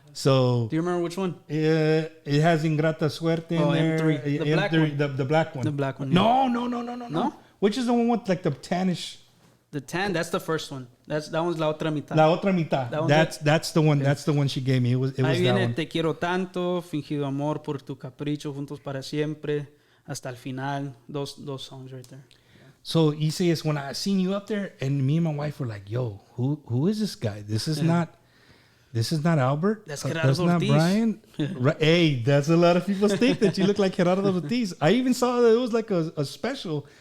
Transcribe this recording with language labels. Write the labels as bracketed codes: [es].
[en] So do you remember which one? It has Ingrata Suerte in there. M3. The black one. The black one. The black one. Yeah. No. Which is the one with like the tannish? The tan. That's the first one. That one's La Otra Mitad. La Otra Mitad. That's the one. That's the one she gave me. It was [es] Ahí [en] that [es] viene [en] one. [es] Te quiero tanto, fingido amor por tu capricho, juntos para siempre, hasta el final. [en] Those songs right there. So Isaias, when I seen you up there, and me and my wife were like, "Yo, who is this guy? This is not Albert. That's Gerardo That's not Ortiz. Brian. Right? Hey, that's a lot of people think that you look like Gerardo Ortiz. I even saw that it was like a special.